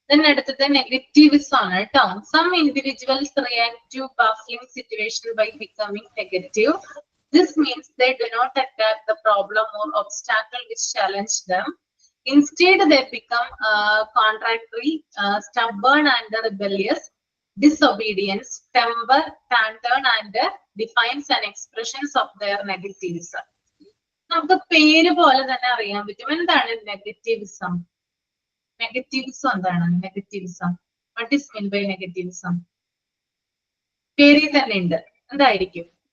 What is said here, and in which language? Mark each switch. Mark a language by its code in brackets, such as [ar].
[ml] അടുത്തത് നെഗറ്റീവ്സ് ആണ് കേട്ടോ. [en] Some individuals react to baffling situation by becoming negative. This means they do not attack the problem or obstacle which challenge them. Instead, they become contradictory, stubborn and rebellious, disobedient, temper, tantrum, and defines and expressions of their negatives. [ml] നമുക്ക് പേര് പോലെ തന്നെ അറിയാൻ പറ്റും എന്താണ് negativism. Negativism എന്താണ്? Negativism, [en] what is mean by [ml] negativism? പേരിൽ തന്നെ ഉണ്ട്. എന്തായിരിക്കും?